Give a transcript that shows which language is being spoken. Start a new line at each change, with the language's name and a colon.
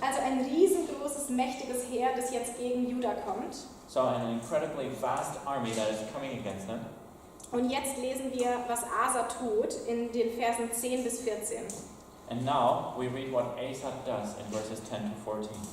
German: Also ein riesengroßes, mächtiges Heer, das jetzt gegen Juda kommt.
English: So an incredibly vast army that is coming against them.
German: Und jetzt lesen wir, was Asa tut in den Versen 10 bis 14.
English: And now we read what Asa does in verses 10 to 14.